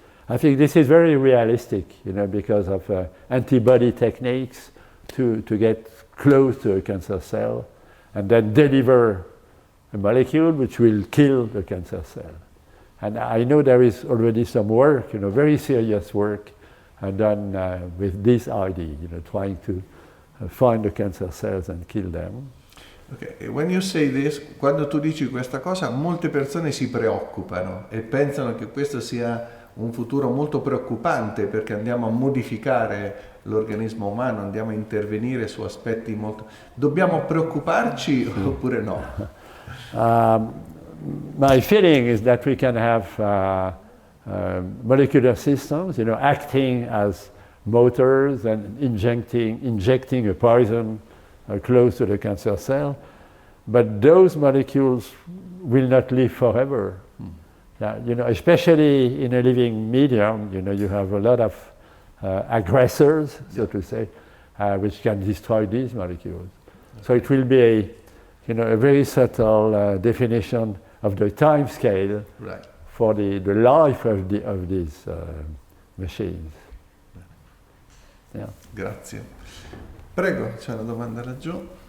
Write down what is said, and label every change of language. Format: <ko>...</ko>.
<en>I think this is very realistic, you know, because of antibody techniques to get close to a cancer cell and then deliver a molecule which will kill the cancer cell. And I know there is already some work, you know, very serious work done with this idea, you know, trying to find the cancer cells and kill them. Okay. When you say this,</en> <it>quando tu dici questa cosa, molte persone si preoccupano e pensano che questo sia un futuro molto preoccupante perché andiamo a modificare l'organismo umano, andiamo a intervenire su aspetti molto... Dobbiamo preoccuparci oppure no?</it> <en>My feeling is that we can have molecular systems, you know, acting as motors and injecting a poison close to the cancer cell, but those molecules will not live forever. You know, especially in a living medium, you know, you have a lot of aggressors, so to say, which can destroy these molecules. So it will be a, you know, a very subtle definition of the time scale for the life of these machines. Yeah.</en> <it>Grazie. Prego, c'è una domanda laggiù.</it>